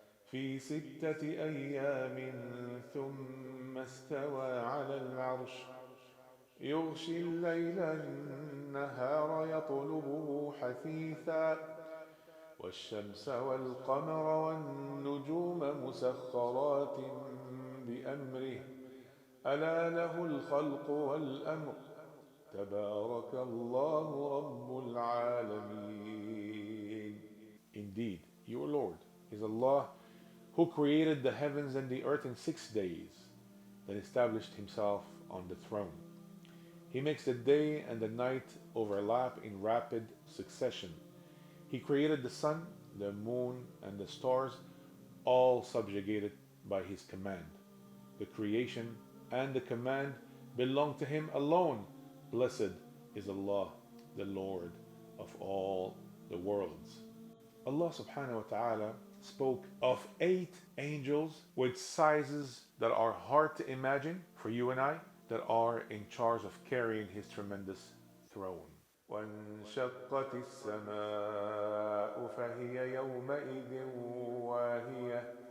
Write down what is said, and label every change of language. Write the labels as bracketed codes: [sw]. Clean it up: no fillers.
[ar] في ستة أيام ثم استوى على العرش يغشي الليل النهار يطلبه حثيثا والشمس والقمر والنجوم مسخرات بأمره ألا له الخلق والأمر تبارك الله رب العالمين. [en] Indeed, your Lord is Allah who created the heavens and the earth in 6 days, then established Himself on the throne. He makes the day and the night overlap in rapid succession. He created the sun, the moon, and the stars, all subjugated by His command. The creation and the command belong to Him alone. Blessed is Allah, the Lord of all the worlds. Allah subhanahu wa ta'ala spoke of 8 angels with sizes that are hard to imagine for you and I, that are in charge of carrying His tremendous throne. [ar] وانشقت السماء فهي يومئذ واهية